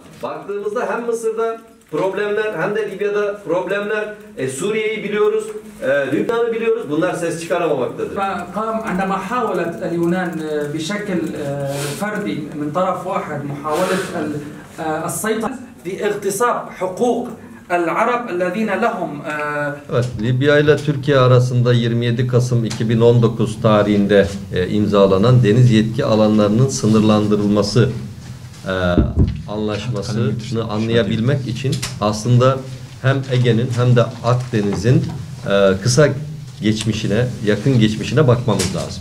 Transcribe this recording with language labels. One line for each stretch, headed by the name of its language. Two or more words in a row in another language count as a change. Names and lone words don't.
Turkish: Baktığımızda hem Mısır'da problemler hem de Libya'da problemler, Suriye'yi biliyoruz, Lübnan'ı biliyoruz. Bunlar ses çıkaramamaktadır.
Arabic: فقام عندما حاولت اليونان بشكل فردي من طرف واحد محاولة السيطرة في اغتصاب حقوق العرب الذين لهم
Turkish: Evet, Libya ile Türkiye arasında 27 Kasım 2019 tarihinde imzalanan deniz yetki alanlarının sınırlandırılması anlaşmasını anlayabilmek için aslında hem Ege'nin hem de Akdeniz'in kısa geçmişine, yakın geçmişine bakmamız lazım.